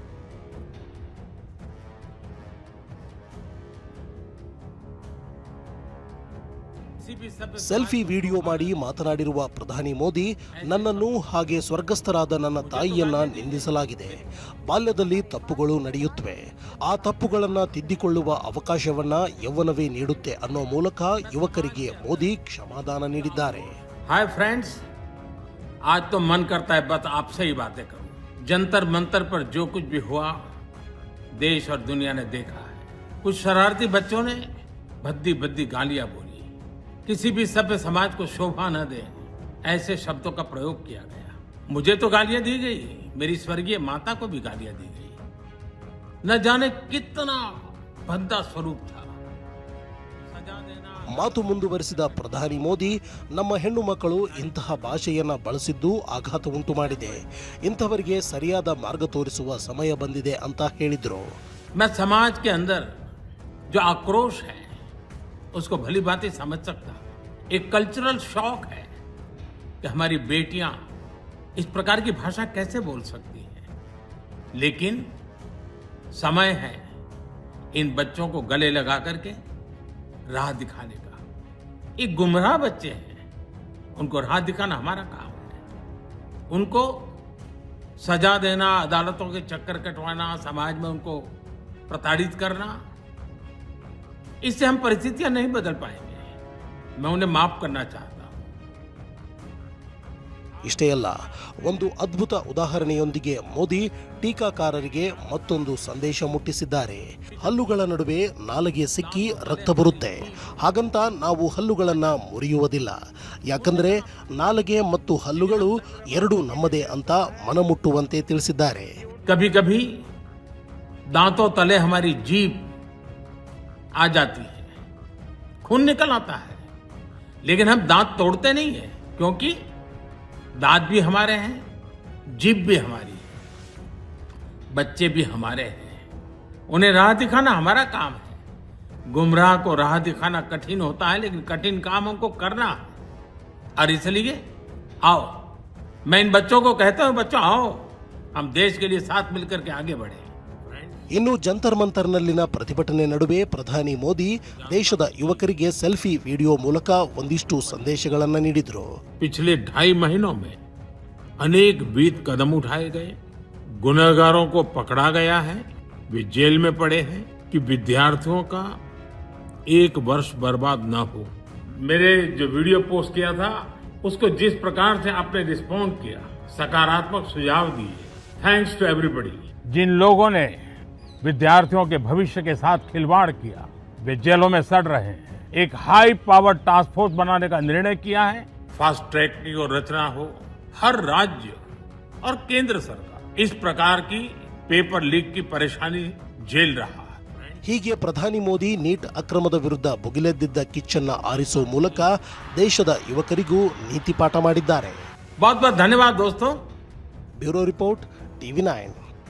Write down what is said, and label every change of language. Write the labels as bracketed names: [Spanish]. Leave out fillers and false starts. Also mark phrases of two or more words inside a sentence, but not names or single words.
[English] selfie video [Kannada] ಮಾಡಿ ಮಾತನಾಡಿರುವ ಪ್ರಧಾನಿ ಮೋದಿ, ನನ್ನನ್ನು ಹಾಗೆ ಸ್ವರ್ಗಸ್ಥರಾದ ನನ್ನ ತಾಯಿಯನ್ನ ನಿಂದಿಸಲಾಗಿದೆ. ಬಾಲ್ಯದಲ್ಲಿ ತಪ್ಪುಗಳು ನಡೆಯುತ್ತವೆ. ಆ ತಪ್ಪುಗಳನ್ನ ತಿದ್ದಿಕೊಳ್ಳುವ ಅವಕಾಶವನ್ನ ಯೌವನವೇ ನೀಡುತ್ತೆ ಅನ್ನೋ ಮೂಲಕ ಯುವಕರಿಗೆ ಮೋದಿ ಕ್ಷಮಾದಾನ ನೀಡಿದ್ದಾರೆ. [English] hi friends, [Hindi] आज तो मन करता है बस आपसे ही बातें करूं। जंतर मंतर पर जो कुछ भी हुआ देश और दुनिया ने देखा है। कुछ शरारती बच्चों ने भद्दी भद्दी गालियां बोली, किसी भी सभ्य समाज को शोभा न दे ऐसे शब्दों का प्रयोग किया गया। मुझे तो गालियां दी गई, मेरी स्वर्गीय माता को भी गालियां दी गई। न जाने कितना भद्दा स्वरूप था। सजा देना [Kannada] ಮಾತು ಮುಂದುವರೆಸಿದ ಪ್ರಧಾನಿ ಮೋದಿ, ನಮ್ಮ ಹೆಣ್ಣು ಮಕ್ಕಳು ಇಂತಹ ಭಾಷೆಯನ್ನ ಬಳಸಿದ್ದು ಆಘಾತ ಉಂಟು ಮಾಡಿದೆ. ಇಂಥವರಿಗೆ ಸರಿಯಾದ ಮಾರ್ಗ ತೋರಿಸುವ ಸಮಯ ಬಂದಿದೆ ಅಂತ ಹೇಳಿದ್ರು. [Hindi] मैं समाज के अंदर जो आक्रोश है उसको भली भांति समझ सकता। एक [English] cultural shock [Hindi] है कि हमारी बेटियां इस प्रकार की भाषा कैसे बोल सकती हैं। लेकिन समय है इन बच्चों को गले लगा करके राह दिखाने का। ये गुमराह बच्चे हैं, उनको राह दिखाना हमारा काम है। उनको सजा देना, अदालतों के चक्कर कटवाना, समाज में उनको प्रताड़ित करना, इससे हम परिस्थितियां नहीं बदल पाएंगे। मैं उन्हें माफ करना चाहता हूं। [Kannada] ಇಷ್ಟೇ ಅಲ್ಲ, ಒಂದು ಅದ್ಭುತ ಉದಾಹರಣೆಯೊಂದಿಗೆ ಮೋದಿ ಟೀಕಾಕಾರರಿಗೆ ಮತ್ತೊಂದು ಸಂದೇಶ ಮುಟ್ಟಿಸಿದ್ದಾರೆ. ಹಲ್ಲುಗಳ ನಡುವೆ ನಾಲಿಗೆ ಸಿಕ್ಕಿ ರಕ್ತ ಬರುತ್ತೆ. ಹಾಗಂತ ನಾವು ಹಲ್ಲುಗಳನ್ನ ಮುರಿಯುವುದಿಲ್ಲ. ಯಾಕಂದ್ರೆ ನಾಲಿಗೆ ಮತ್ತು ಹಲ್ಲುಗಳು ಎರಡೂ ನಮ್ಮದೇ ಅಂತ ಮನಮುಟ್ಟುವಂತೆ ತಿಳಿಸಿದ್ದಾರೆ. [Hindi] कभी कभी दांतों तले हमारी जीभ आ जाती है, खून निकल आता है, लेकिन हम दांत तोड़ते नहीं है, क्योंकि दांत भी हमारे हैं, जीभ भी हमारी है, बच्चे भी हमारे हैं। उन्हें राह दिखाना हमारा काम है। गुमराह को राह दिखाना कठिन होता है, लेकिन कठिन काम हमको करना है। और इसलिए आओ, मैं इन बच्चों को कहता हूं, बच्चों आओ, हम देश के लिए साथ मिलकर के आगे बढ़े। [Kannada] ಇನ್ನು ಜಂತರ್ ಮಂತರ್ನಲ್ಲಿನ ಪ್ರತಿಭಟನೆ ನಡುವೆ ಪ್ರಧಾನಿ ಮೋದಿ ದೇಶದ ಯುವಕರಿಗೆ [English] selfie video [Kannada] ಮೂಲಕ ಒಂದಿಷ್ಟು ಸಂದೇಶಗಳನ್ನು ನೀಡಿದರು. [Hindi] पिछले 2.5 महीनों में अनेक विध कदम उठाए गए, गुनहगारों को पकड़ा गया है, वे जेल में पड़े हैं कि विद्यार्थियों का 1 वर्ष बर्बाद न हो। मेरे जो वीडियो पोस्ट किया था उसको जिस प्रकार से आपने रिस्पॉन्ड किया, सकारात्मक सुझाव दिए, [English] thanks to everybody. [Hindi] जिन लोगों ने विद्यार्थियों के भविष्य के साथ खिलवाड़ किया वे जेलों में सड़ रहे हैं। एक [English] high power task force [Hindi] बनाने का निर्णय किया है। [English] fast track [Hindi] की और रचना हो, हर राज्य और केंद्र सरकार इस प्रकार की [English] paper leak [Hindi] की परेशानी झेल रहा है। [Kannada] ಹೀಗೆ ಪ್ರಧಾನಿ ಮೋದಿ ನೀಟ್ ಅಕ್ರಮದ ವಿರುದ್ಧ ಭುಗಿಲೆದ್ದಿದ್ದ ಕಿಚ್ಚನ್ನ ಆರಿಸುವ ಮೂಲಕ ದೇಶದ ಯುವಕರಿಗೂ ನೀತಿ ಪಾಠ ಮಾಡಿದ್ದಾರೆ. [Hindi] बहुत बहुत धन्यवाद दोस्तों। [English] bureau report, TV9.